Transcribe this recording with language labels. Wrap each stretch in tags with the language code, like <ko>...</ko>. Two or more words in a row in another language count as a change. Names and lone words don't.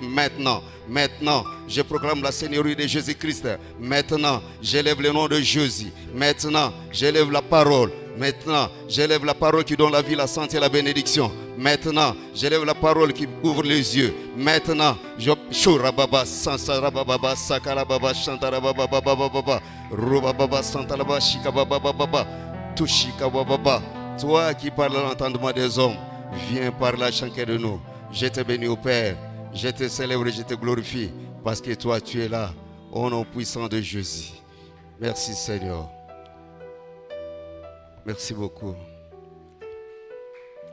<fr>Maintenant, je proclame la Seigneurie de Jésus-Christ. Maintenant, j'élève le nom de Jésus. Maintenant, j'élève la parole. Maintenant, j'élève la parole qui donne la vie, la santé et la bénédiction. Maintenant, j'élève la parole qui ouvre les yeux. Maintenant, je Shurababa, Sansarababa, Sakarababa, Shantarababa, Baba, Rubababa, Santalaba, Shikababa, Tushikababa. Toi qui parles l'entendement des hommes, viens parler à chacun de nous. Je te bénis au Père, je te célèbre, je te glorifie, parce que toi tu es là, au nom puissant de Jésus. Merci Seigneur. Merci beaucoup.</fr>